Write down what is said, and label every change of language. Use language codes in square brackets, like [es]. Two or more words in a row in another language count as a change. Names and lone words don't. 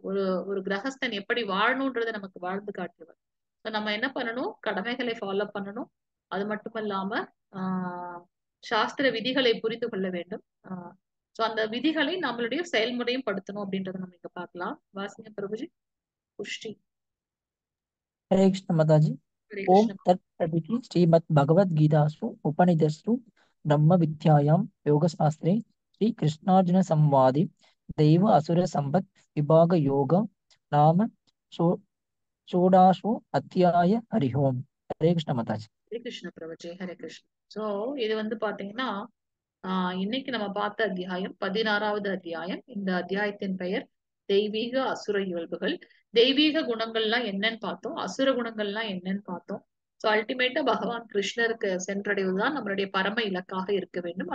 [ta] ஒரு ஒரு கிரகஸ்தன் எப்படி வாழணும்ன்றதை நமக்கு வாழ்ந்து காட்டுவார். ஸோ நம்ம என்ன பண்ணணும், கடமைகளை ஃபாலோ பண்ணணும். அது மட்டும் இல்லாம ஆஹ் சாஸ்திர விதிகளை புரிந்து கொள்ள வேண்டும். ஸோ அந்த விதிகளை நம்மளுடைய செயல்முறையும் படுத்தணும் அப்படின்றத நம்ம இங்க பார்க்கலாம். வாசிங்க பிரபுஜி. புஷ்டி. [hi] हरे कृष्ण माता जी। [ta] ஹரே [sa] ओम [ta] கிருஷ்ண. [sa] तत्सदिति श्रीमद् भगवद गीतासु उपनिषत्सु ब्रह्म विद्यायां योगशास्त्रे श्री कृष्णार्जुन संवादे दैव असुर संपद विभाग योग नाम षोडशो अध्याय हरि ओम। [hi] हरे कृष्ण माता जी। [ta] ஹரே கிருஷ்ண பிரபுஜி. ஹரே கிருஷ்ண. ஸோ இது வந்து பாத்தீங்கன்னா இன்னைக்கு நம்ம பார்த்த அத்தியாயம் 16வது அத்தியாயம். இந்த அத்தியாயத்தின் பெயர் தெய்வீக அசுர இயல்புகள். தெய்வீக குணங்கள்லாம் என்னன்னு பார்த்தோம், அசுர குணங்கள்லாம் என்னன்னு பார்த்தோம். ஸோ அல்டிமேட்டா பகவான் கிருஷ்ணருக்கு சென்றடைவதுதான் நம்மளுடைய பரம இலக்காக இருக்க வேண்டும்.